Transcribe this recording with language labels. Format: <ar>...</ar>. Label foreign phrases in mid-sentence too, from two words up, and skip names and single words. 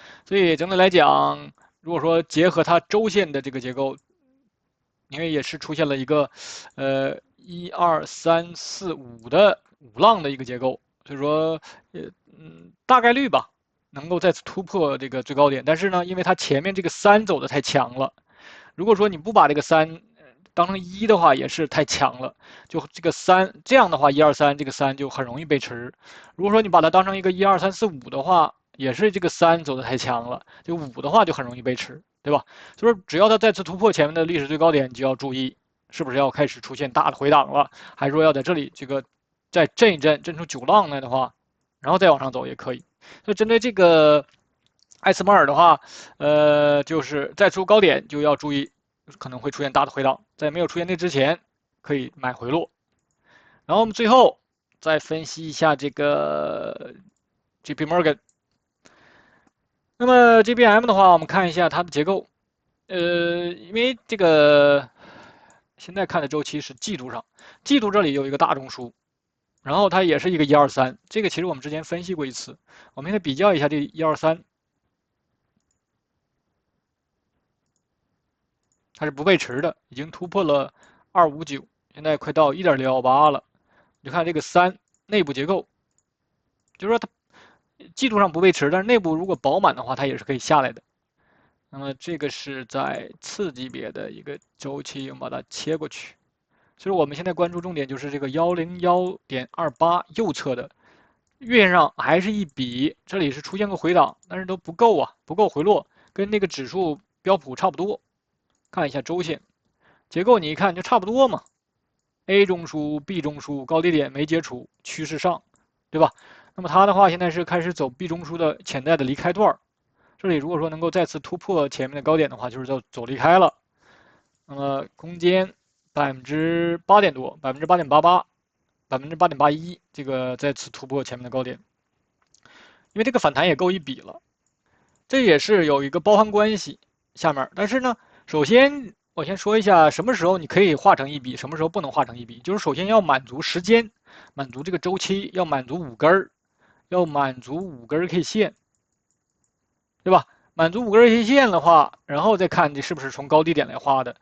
<zh>所以整體來講，如果說結合它周線的這個結構，因為也是出現了一個1、2、3、4、5的5浪的一個結構，所以說大概率吧能夠再次突破這個最高點。但是呢，因為它前面這個3走的太強了，如果說你不把這個3當成1的話，也是太強了。就這個3這樣的話，1、2、3 這個3 就很容易被吃。如果說你把它當成一個1、2、3、4、5的話，也是這個3走的太強了，這個5的話就很容易被吃。對吧？所以說，只要它再次突破前面的歷史最高點，你就要注意，是不是要開始出現大的回檔了，還是說要在這裡這個再震一震，震出9浪來的話，然後再往上走也可以。所以針對這個艾斯摩爾的話，就是再出高點就要注意，可能會出現大的回檔，在沒有出現那之前，可以買回落。然後我們最後再分析一下這個 JP Morgan。那麼 JPM 的話，我們看一下它的結構，因為這個現在看的周期是季度上，季度這裡有一個大中樞，然後它也是一個1、2、3，這個其實我們之前分析過一次，我們現在比較一下這1、2、3，它是不背馳的，已經突破了259，現在快到1.618了，你看這個3內部結構，就是說它季度上不背馳，但是內部如果飽滿的話，它也是可以下來的。那麼這個是在次級別的一個周期，我們把它切過去。所以我們現在關注重點就是這個101.28右側的月線上還是一筆，這裡是出現過回檔，但是都不夠啊，不夠回落，跟那個指數標普差不多。看一下周線結構，你一看就差不多嘛。A 中樞、B 中樞高低點沒解除，趨勢上，對吧？那麼它的話，現在是開始走 B 中樞的潛在的離開段， 這裡如果說能夠再次突破前面的高点的话，就是走离開了。那麼空間8%多，8.88%、8.81%，这个再次突破前面的高点，因为这個反彈也夠一筆了，這也是有一個包含關係。下面，但是呢，首先我先說一下什麼時候你可以畫成一筆，什麼時候不能畫成一筆。就是首先要滿足時間，滿足這個週期，要滿足5根，要滿足5根 K 線，對吧？滿足5根 K 線的話，然後再看你是不是從高低點來畫的。</zh>